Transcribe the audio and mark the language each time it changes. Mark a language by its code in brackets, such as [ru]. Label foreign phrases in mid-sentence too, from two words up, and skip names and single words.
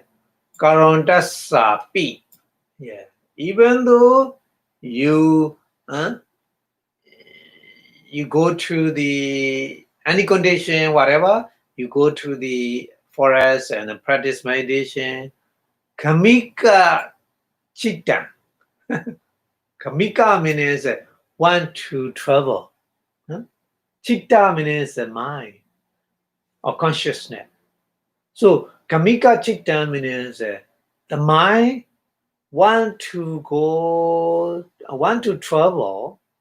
[pi] Karonta Sapi. Yeah. [en] Even though you go to the any condition, whatever, you go to the forest and practice meditation. [pi] Kamika Chitta. [en] Kamika means want to travel. Chitta means the mind or consciousness. So [pi] Kamika Chitta [en] means the mind want to travel.